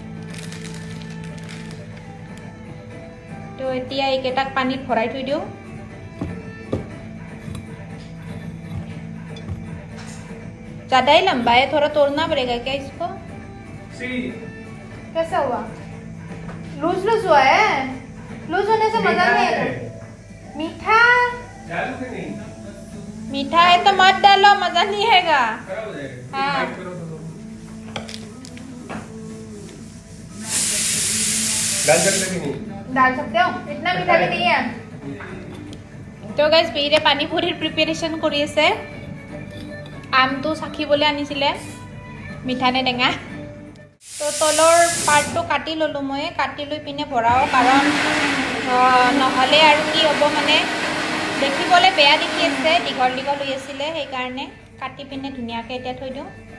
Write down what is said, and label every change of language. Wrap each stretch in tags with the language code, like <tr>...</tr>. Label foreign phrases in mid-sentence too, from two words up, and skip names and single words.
<as>তো এতিয়া এইকেইটাক পানীত ভৰাই থৈ দিওঁ</as> <hi>ज़्यादा ही लंबा है थोड़ा तोड़ना पड़ेगा क्या इसको कैसा हुआ लूज हुआ है लूज होने से मजा नहीं आएगा मीठा मीठा है तो मत डालो मजा नहीं आएगा हाँ डाल सकते कि नहीं डाल सकते हो इतना मीठा भी नहीं है तो गाइस मेरे पानी पूरी प्रिपेरेशन</hi> <as>কৰি আছে আমটো চাখিবলৈ আনিছিলে মিঠা নে টেঙা তো তলৰ পাৰ্টটো কাটি ল'লোঁ মই কাটি লৈ পিনে ভৰাওঁ কাৰণ নহ'লে আৰু কি হ'ব মানে দেখিবলৈ বেয়া দেখি আছে দীঘল হৈ আছিলে সেইকাৰণে কাটি পিনে ধুনীয়াকৈ এতিয়া থৈ দিওঁ</as>